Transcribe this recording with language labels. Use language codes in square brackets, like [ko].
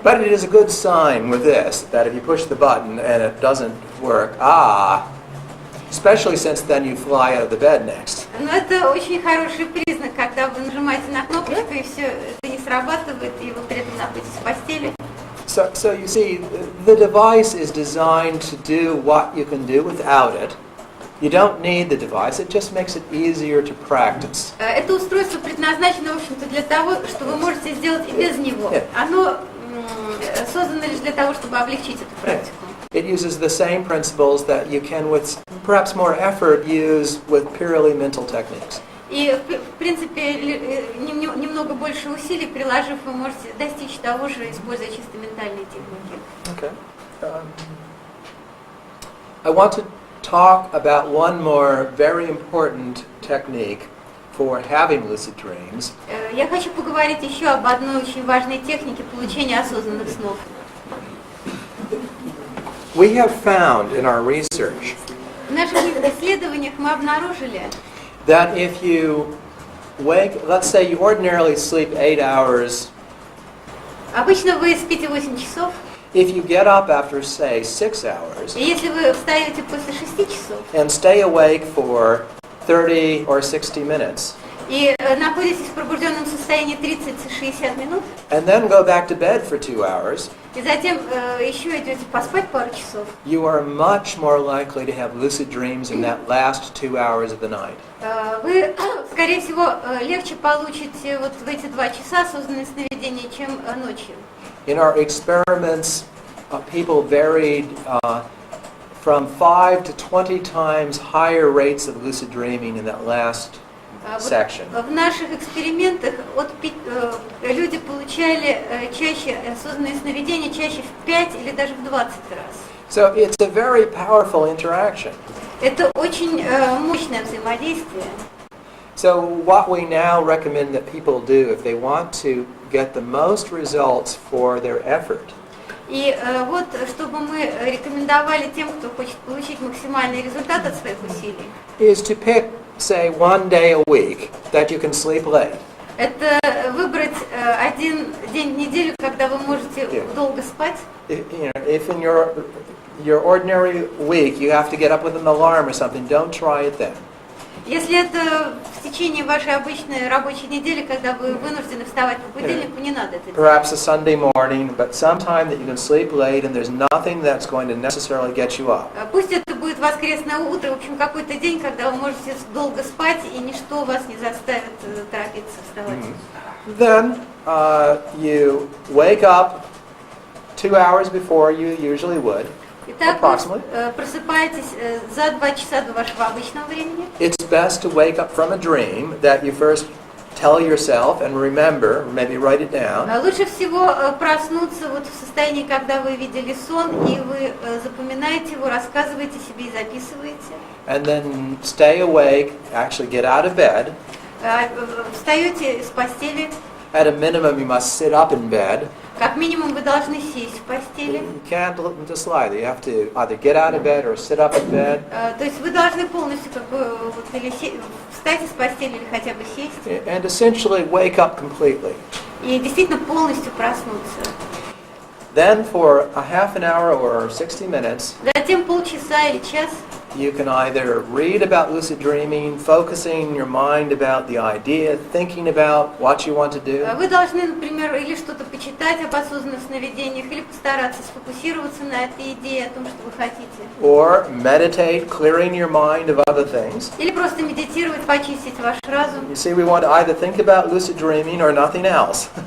[en] But it is a good sign with this, that if you push the button and it doesn't work, especially since then you fly out of the bed next. [ru] Но это очень хороший признак, когда вы нажимаете на кнопочку, и все это не срабатывает, и вы при этом находитесь в постели. [en] So you see, the device is designed to do what you can do without it. You don't need the device, it just makes it easier to practice. [ru] Это устройство предназначено, в общем-то, для того, что вы можете сделать и без него. Оно создано лишь для того, чтобы облегчить эту практику. [en] It uses the same principles that you can, with perhaps more effort, use with purely mental techniques. [ru] И, в принципе, немного больше усилий приложив, вы можете достичь того же, используя чисто ментальные техники. [en] Okay. I want to talk about one more very important technique for having lucid dreams. [ru] Я хочу поговорить еще об одной очень важной технике получения осознанных снов. [en] We have found in our research [ru] В наших исследованиях мы обнаружили, [en] that if you wake, let's say you ordinarily sleep 8 hours, [ru] обычно вы спите 8 часов, [en] if you get up after, say, 6 hours [ru] и если вы встаете после 6 часов [en] and stay awake for 30 or 60 minutes, [ru] и находитесь в пробужденном состоянии 30-60 минут, [en] and then go back to bed for 2 hours, [ru] и затем еще идете поспать пару часов, [en] you are much more likely to have lucid dreams in that last 2 hours of the night. [ru] вы, скорее всего, легче получите вот в эти 2 часа осознанные сновидения, чем ночью. [en] In our experiments, people varied from 5 to 20 times higher rates of lucid dreaming in that last section. [ru] В наших экспериментах люди получали чаще осознанные сновидения, чаще в 5 или даже в 20 раз. [en] So it's a very powerful interaction. [ru] Это очень мощное взаимодействие. [en] So what we now recommend that people do if they want to get the most results for their effort [ru] И вот, чтобы мы рекомендовали тем, кто хочет получить максимальный результат от своих усилий, [en] is to pick, say, 1 day a week that you can sleep late. [ru] это выбрать один день в неделю, когда вы можете долго спать. [en] If in your ordinary week you have to get up with an alarm or something, don't try it then. [ru] Если это в течение вашей обычной рабочей недели, когда вы вынуждены вставать по будильнику, не надо это делать. [en] Perhaps a Sunday morning, but sometime that you can sleep late and there's nothing that's going to necessarily get you up. [ru] Пусть это будет воскресное утро, в общем, какой-то день, когда вы можете долго спать, и ничто вас не заставит торопиться вставать. [en] Then you wake up 2 hours before you usually would. [ru] Итак, вы просыпаетесь за 2 часа до вашего обычного времени. [en] It's best to wake up from a dream that you first tell yourself and remember, maybe write it down. [ru] Лучше всего проснуться вот в состоянии, когда вы видели сон, и вы запоминаете его, рассказываете себе и записываете. [en] And then stay awake, actually get out of bed. [ru] Встаете с постели. [en] At a minimum, you must sit up in bed. [ru] Как минимум вы должны сесть в постели. [en] You can't just lie. You have to either get out of bed or sit up in bed. [ru] То есть вы должны полностью как бы вот, или встать из постели или хотя бы сесть. [en] And essentially wake up completely. [ru] И действительно полностью проснуться. [en] Then for a half an hour or 60 minutes, [ru] Затем полчаса или час [en] you can either read about lucid dreaming, focusing your mind about the idea, thinking about what you want to do. [ru] Вы должны, например, или что-то почитать об осознанных сновидениях, или постараться сфокусироваться на этой идее, о том, что вы хотите. [en] Or meditate, clearing your mind of other things. [ru] Или просто медитировать, почистить ваш разум. [en] You see, we want to either think about lucid dreaming or nothing else.